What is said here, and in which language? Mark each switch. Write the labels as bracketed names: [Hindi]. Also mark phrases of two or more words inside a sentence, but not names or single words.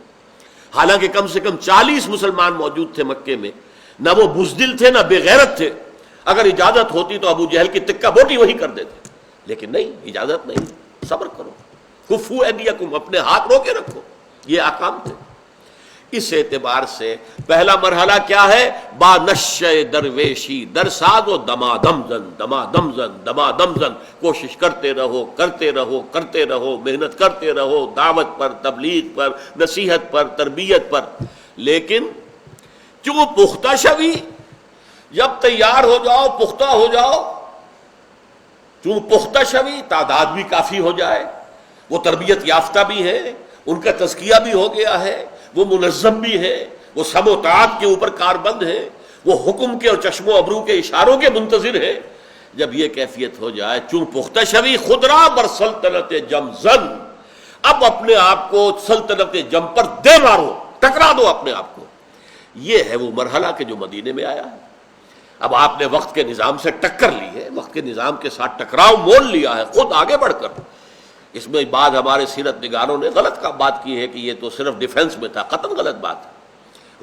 [Urdu] حالانکہ کم سے کم 40 مسلمان موجود تھے مکے میں، نہ وہ بزدل تھے نہ بے غیرت تھے. اگر اجازت ہوتی تو ابو جہل کی تکہ بوٹی وہی کر دیتے، لیکن نہیں، اجازت نہیں. صبر کرو، [Arabic] کفو ایدیکم، [Urdu] اپنے ہاتھ رو کے رکھو. یہ احکام تھے. اس اعتبار سے پہلا مرحلہ کیا ہے؟ [Persian] با نشے درویشی در ساز و دمادم زن، دمادم زن، دمادم زن. [Urdu] کوشش کرتے رہو کرتے رہو کرتے رہو، محنت کرتے رہو دعوت پر، تبلیغ پر، نصیحت پر، تربیت پر. لیکن [Persian] چوں پختہ شوی، [Urdu] جب تیار ہو جاؤ، پختہ ہو جاؤ، [Persian] چوں پختہ شوی [Urdu] تعداد بھی کافی ہو جائے، وہ تربیت یافتہ بھی ہے، ان کا تزکیہ بھی ہو گیا ہے، وہ منظم بھی ہے، وہ سم و طاعت کے اوپر کاربند ہے، وہ حکم کے اور چشم و ابرو کے اشاروں کے منتظر ہے، جب یہ کیفیت ہو جائے، [Persian] چوں پختہ شوی خدرا بر سلطنت جم زن، [Urdu] اب اپنے آپ کو سلطنت جم پر دے مارو، ٹکرا دو اپنے آپ کو۔ یہ ہے وہ مرحلہ کہ جو مدینے میں آیا ہے۔ اب آپ نے وقت کے نظام سے ٹکر لی ہے، وقت کے نظام کے ساتھ ٹکراؤ مول لیا ہے، خود آگے بڑھ کر۔ اس میں بعض ہمارے سیرت نگاروں نے غلط بات کی ہے کہ یہ تو صرف ڈیفنس میں تھا، قطعاً غلط بات ہے۔